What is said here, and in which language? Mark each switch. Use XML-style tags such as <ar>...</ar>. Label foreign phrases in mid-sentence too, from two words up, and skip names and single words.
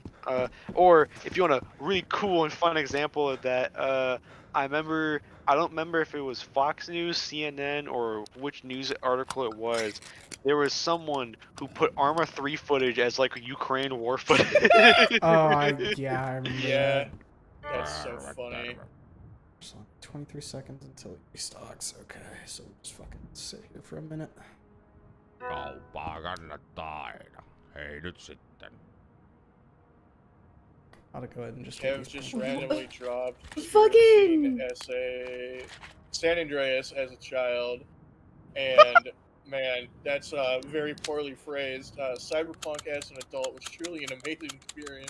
<en>Or if you want a really cool and fun example of that, I don't remember if it was Fox News, CNN, or which news article it was. There was someone who put Arma 3 footage as like Ukraine war footage. Yeah, I remember Yeah, that. that's so funny. There's only 23 seconds until it restocks. Okay, so we'll just fucking sit here for a minute.</en> <fi>Kauppaa kannattaa aina. Hei nyt sitten.</fi> <en>I'll go ahead and just... Kev just randomly dropped Fucking San Andreas as a child, and man, that's very poorly phrased. Cyberpunk as an adult was truly an amazing experience.</en>